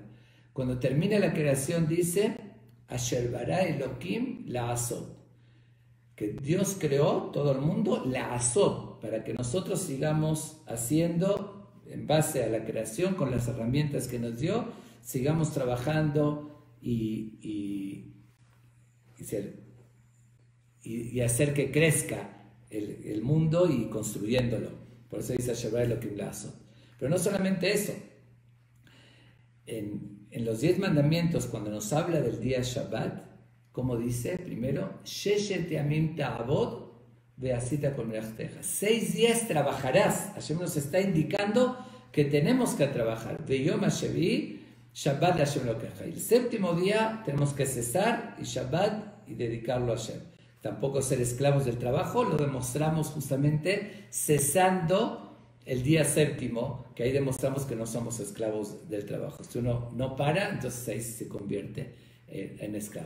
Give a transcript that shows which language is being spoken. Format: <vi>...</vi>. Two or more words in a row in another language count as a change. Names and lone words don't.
<es>Cuando termina la creación dice,</es> <he>אשר ברא אלהים לעשות,</he> <es>que Dios creó todo el mundo,</es> <he>לעשות,</he> <es>para que nosotros sigamos haciendo en base a la creación, con las herramientas que nos dio, sigamos trabajando y hacer que crezca el mundo y construyéndolo. Por eso dice</es> <he>אשר ברא אלהים לעשות.</he> <es>Pero no solamente eso. En los 10 mandamientos, cuando nos habla del día Shabbat, como dice, primero,</es> <he>ששת ימים תעבד ועשית כל מלאכתך.</he> <es>6 días trabajarás. Hashem nos está indicando que tenemos que trabajar.</es> <he>ויום השביעי שבת השם אלקיך.</he> <es>El séptimo día tenemos que cesar y Shabbat y dedicarlo a Hashem. Tampoco ser esclavos del trabajo, lo demostramos justamente cesando el día séptimo, que ahí demostramos que no somos esclavos del trabajo. Si uno no para, entonces ahí se convierte en esclavo.</es>